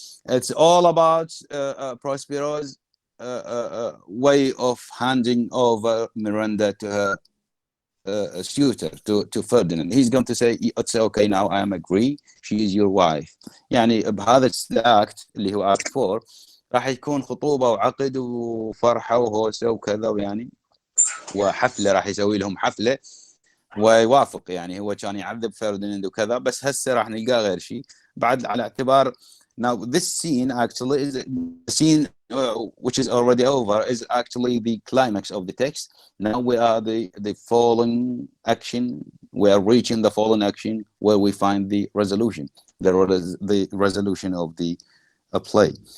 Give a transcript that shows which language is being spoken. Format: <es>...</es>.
<en>It's all about Prospero's way of handing over Miranda to her suitor, to Ferdinand. He's going to say, it's okay now, I am agree, she is your wife.</en> <ar>يعني بهذا الأكت اللي هو</ar> <en>act 4</en> <ar>راح يكون خطوبة وعقد وفرحة وهوسة وكذا، ويعني وحفلة، راح يسوي لهم حفلة ويوافق. يعني هو كان يعذب فرديناند وكذا، بس هسه راح نلقاه غير شيء بعد، على اعتبار</ar> <en>now this scene actually is the scene which is already over is actually the climax of the text. Now we are the fallen action, we are reaching the fallen action where we find the resolution, the resolution of the play.</en>